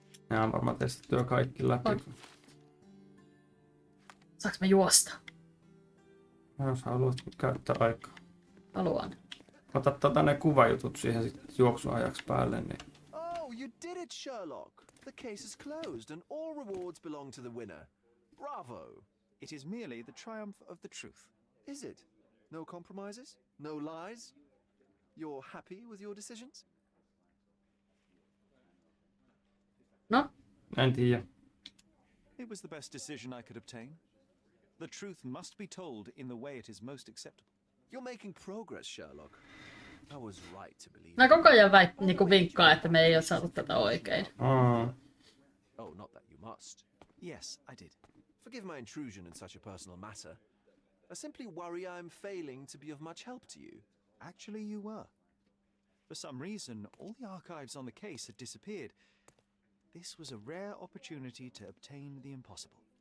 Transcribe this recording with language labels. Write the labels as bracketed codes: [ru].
[fi] Nämä on varmaan testattu jo kaikki läpi. On. Saanko me juosta? Jos haluat käyttää aikaa. Haluan. Ota ne kuvajutut siihen sit juoksuajaksi päälle, niin... [en] Oh, you did it, Sherlock! The case is closed and all rewards belong to the winner. Bravo! It is merely the triumph of the truth. Is it? No compromises? No lies? You're happy with your decisions? No? [fi] En tiedä. [en] It was the best decision I could obtain. The truth must be told in the way it is most acceptable. You're making progress, Sherlock. I was right to believe. [fi] Mä koko ajan niinku vinkkaan, että me ei ole saatu tätä oikein. [en] Oh, not that you must. Yes, I did. Forgive my intrusion in such a personal matter. I simply worry I'm failing to be of much help to you. Actually, you were. For some reason, all the archives on the case had disappeared. This was a rare opportunity to obtain the impossible.